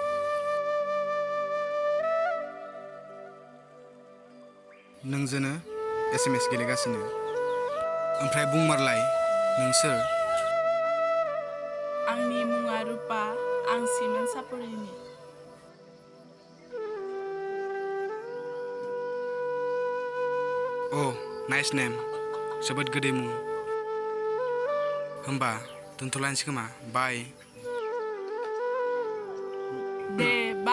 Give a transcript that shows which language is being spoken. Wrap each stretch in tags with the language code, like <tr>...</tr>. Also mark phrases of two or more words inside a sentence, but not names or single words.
<brx>नोंजोंनो SMS गेलेगासिनो ओमफ्राय बुंमारलाय नों सोर सिमेन्ट सापरिनि</brx> <en>Oh, nice name.</en> <brx>जोबोद गोदै मुं. होमबा दोनथ'लायनोसै खोमा.</brx> <en>Bye.</en> <brx>दे</brx>